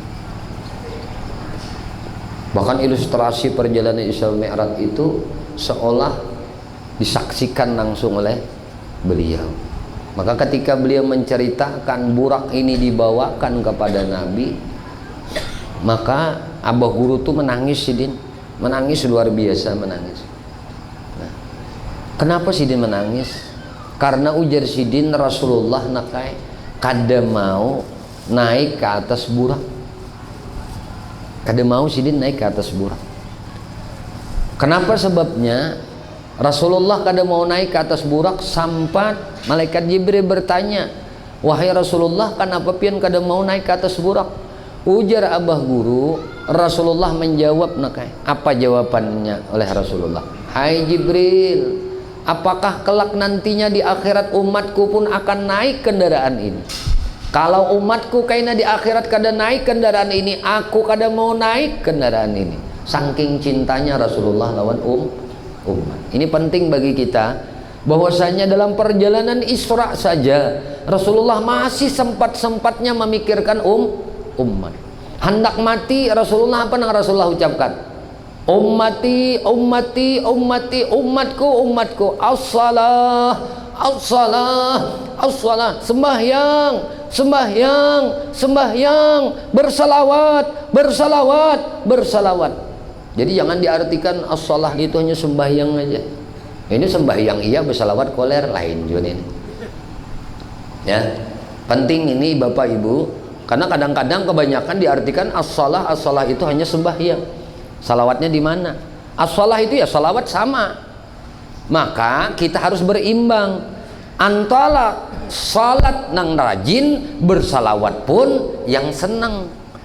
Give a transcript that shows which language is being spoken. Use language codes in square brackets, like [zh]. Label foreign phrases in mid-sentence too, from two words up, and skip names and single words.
[id] Bahkan ilustrasi perjalanan Isra Mi'raj itu seolah disaksikan langsung oleh beliau. Maka ketika beliau menceritakan burak ini dibawakan kepada Nabi, [bjn] maka Abah Guru tuh menangis Sidin, menangis luar biasa menangis. Nah, kenapa Sidin menangis? Karena ujar Sidin, Rasulullah nakai kada mau naik ke atas burak, kada mau Sidin naik ke atas burak. [id] Kenapa sebabnya? [bjn] Rasulullah kada mau naik ke atas burak sampai malaikat Jibril bertanya, wahai Rasulullah, kenapa pian kada mau naik ke atas burak? Ujar Abah Guru, [id] Rasulullah menjawab nakai. Apa jawabannya oleh Rasulullah? Hai Jibril, apakah kelak nantinya di akhirat umatku pun akan naik kendaraan ini? [bjn] Kalau umatku kaina di akhirat kada naik kendaraan ini, aku kada mau naik kendaraan ini. Saking cintanya Rasulullah lawan umat. [id] Ini penting bagi kita, bahwasanya dalam perjalanan Isra saja Rasulullah masih sempat-sempatnya memikirkan umat. Hendak mati Rasulullah, apa yang Rasulullah ucapkan? [ar] Ummati, ummati, ummati, [id] umatku, umatku. [ar] As-salah, as-salah, as-salah. [id] Sembahyang, sembahyang, sembahyang, bersalawat, bersalawat, bersalawat. Jadi jangan diartikan as-salah itu hanya sembahyang aja. Ini sembahyang iya, bersalawat koler lain juga ini. Ya, penting ini Bapak Ibu, karena kadang-kadang kebanyakan diartikan as-salah, as-salah itu hanya sembahyang. Salawatnya di mana? As-salah itu ya salawat sama. Maka kita harus berimbang antara salat nang rajin, bersalawat pun yang senang.